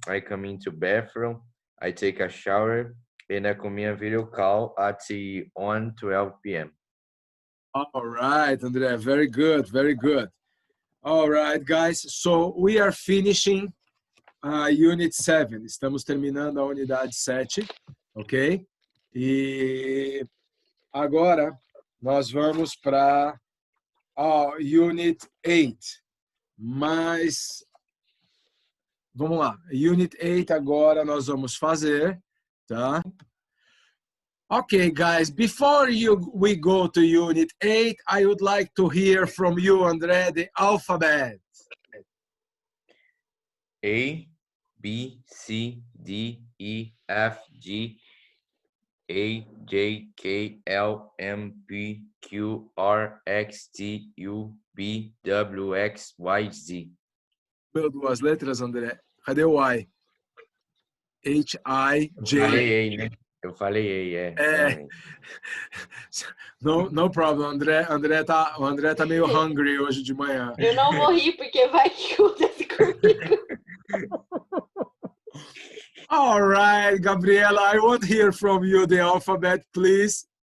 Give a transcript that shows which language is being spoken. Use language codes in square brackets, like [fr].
[en] I come into bathroom. I take a shower. And I come in a video call at 12 p.m. All right, André, very good, very good. All right, guys, so we are finishing Unit 7. [pt] Estamos terminando a unidade 7, ok? E agora nós vamos para Unit 8. Mas, vamos lá. Unit 8 agora nós vamos fazer, tá? [en] Okay, guys, before we go to Unit 8, I would like to hear from you, André, the alphabet. A, B, C, D, E, F, G, A, J, K, L, M, P, Q, R, X, T, U, V, W, X, Y, Z. [pt] Meu, duas letras, André. Cadê o Y? H, I, J. Eu falei A, né? Eu falei A, realmente. [en] No problem, André. [pt] O André tá meio hungry hoje de manhã. Eu não vou rir porque vai que acontece comigo. [en] All right, Gabriela, I want to hear from you the alphabet, please.